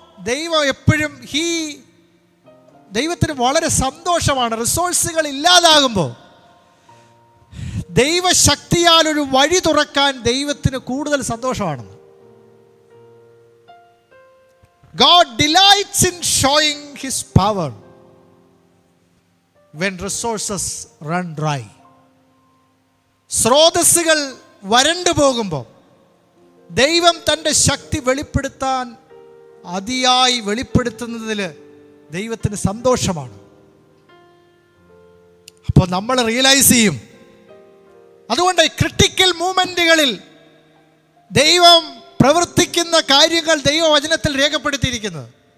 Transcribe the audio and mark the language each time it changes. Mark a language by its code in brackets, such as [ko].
[ml] ദൈവം എപ്പോഴും ദൈവത്തിന് വളരെ സന്തോഷമാണ് റിസോഴ്സുകൾ ഇല്ലാതാകുമ്പോൾ ദൈവശക്തിയാൽ ഒരു വഴി തുറക്കാൻ ദൈവത്തിന് കൂടുതൽ സന്തോഷമാണെന്ന്. [en] God delights in showing his power when resources run dry. [ml] സ്രോതസ്സുകൾ വരണ്ടു പോകുമ്പോൾ ദൈവം തൻ്റെ ശക്തി വെളിപ്പെടുത്താൻ അതിയായി വെളിപ്പെടുത്തുന്നതിൽ ദൈവത്തിന് സന്തോഷമാണ്. അപ്പോൾ നമ്മൾ റിയലൈസ് ചെയ്യും. അതുകൊണ്ട് ക്രിട്ടിക്കൽ മൂമെന്റുകളിൽ ദൈവം പ്രവർത്തിക്കുന്ന കാര്യങ്ങൾ ദൈവവചനത്തിൽ രേഖപ്പെടുത്തിയിരിക്കുന്നത്.